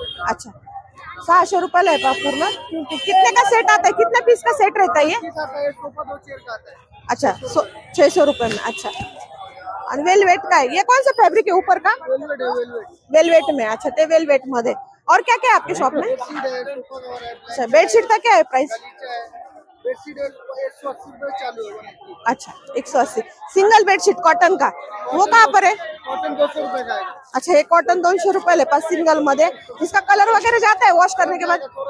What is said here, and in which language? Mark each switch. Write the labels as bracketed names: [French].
[Marathi] अच्छा, 600 रुपयाला आहे पा पूर्ण. [Hindi] कितने का सेट आता है? कितने पीस का सेट रहता है ये? सोफा 2 चेयर का आता है. अच्छा, 600 रुपए में. अच्छा, और वेलवेट का है ये? कौन सा फैब्रिक है ऊपर का? वेलवेट में. अच्छा, [Marathi] ते वेलवेट मध्ये. [Hindi] और क्या क्या है आपके शॉप में? अच्छा, बेडशीट का क्या है प्राइस? बेडशीट 180 रुपए चालू है. अच्छा, 180. सिंगल बेडशीट कॉटन का, वो कहाँ पर है? कॉटन 200 रुपए का है. [Marathi] अच्छा, ये कॉटन 200 रुपये पास सिंगल मध्ये. [Hindi] इसका कलर वगैरह जाता है वॉश करने के बाद?